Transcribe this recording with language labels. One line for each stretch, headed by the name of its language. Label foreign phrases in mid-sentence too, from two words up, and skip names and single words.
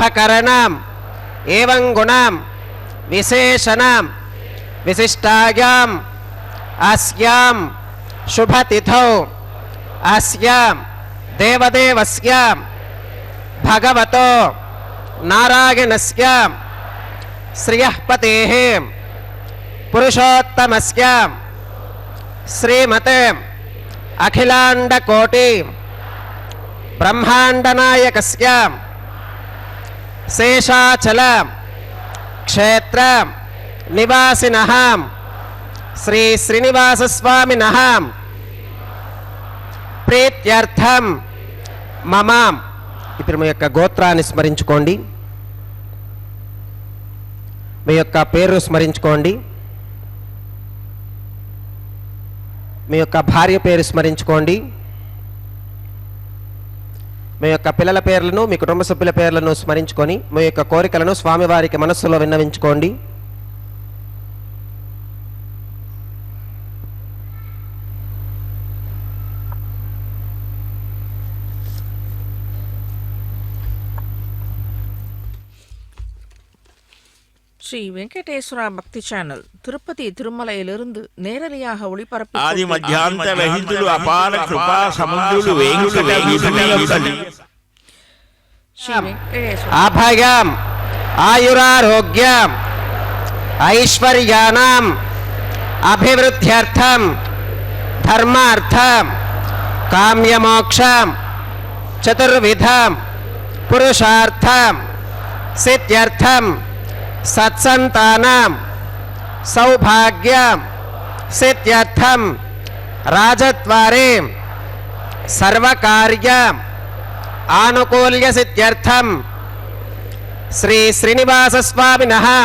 Sanskrit: करण एवं गुण विशेषण विशिष्टायां अस्यां शुभ तिथौ अस्यां देवदेवस्य भगवतो नारायणस्य श्रियःपतेः पुरुषोत्तमस्य श्रीमते अखिलांडकोटि ब्रह्मांडनायकस्य शेषाचल क्षेत्र निवासिनः श्री श्रीनिवास स्वामिनः प्रीत्यर्थं मम.
Telugu: ఇప్పుడు మీ యొక్క గోత్రాన్ని స్మరించుకోండి, మీ యొక్క పేరు స్మరించుకోండి, మీ యొక్క భార్య పేరు స్మరించుకోండి, మీ యొక్క పిల్లల పేర్లను, మీ కుటుంబ సభ్యుల పేర్లను స్మరించుకొని మీ యొక్క కోరికలను స్వామివారికి మనస్సులో విన్నవించుకోండి.
Tamil: ஸ்ரீ வெங்கடேஸ்வரா பக்தி சேனல் திருப்பதி திருமலையிலிருந்து நேரடியாக ஒளிபரப்பு
Telugu: ఆది మధ్యాంత రహితులు అపార కృపా సముద్రులు వేంకట వీధుని ஸ்ரீ வெங்கடேஸ்வர
Sanskrit: అభయం ఆయురారోగ్యం ఐశ్వర్యానాం అభివృద్ధ్యర్థం ధర్మార్థం కామ్యమోక్షం చతుర్విధం పురుషార్థం సిద్ధ్యర్థం సత్సంతానం సౌభాగ్యం సిద్ధ్యర్థం రాజద్వారే సర్వకార్యం ఆనుకూల్య సిద్ధ్యర్థం శ్రీ శ్రీనివాస స్వామినః